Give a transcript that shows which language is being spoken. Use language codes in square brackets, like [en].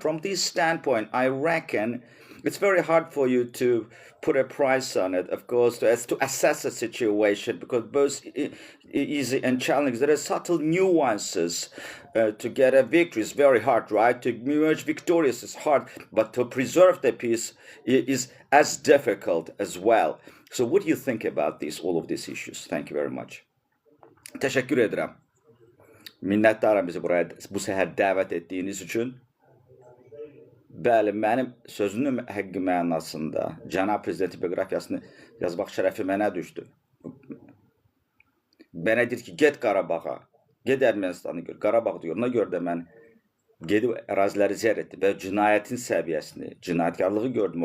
[en] From this standpoint, I reckon it's very hard for you to put a price on it, of course, to assess a situation, because both easy and challenging. There are subtle nuances. To get a victory is very hard, right? To emerge victorious is hard, but to preserve the peace is as difficult as well. So what do you think about all of these issues? Thank you very much. [tr] Teşekkür ederim. Minnettarım bizi buraya bu seher davet ettiğiniz için. [az] Bəli, mənim sözünün həqqi mənasında cənab prezidentin bioqrafiyasını yazmaq şərəfi mənə düşdü. Mənə deyir ki, get Qarabağa, get Ermənistanı gör. Qarabağ diyor. Ona görə də mən gedib əraziləri ziyarət etdim və cinayətin səviyyəsini, cinayətkarlığı gördüm.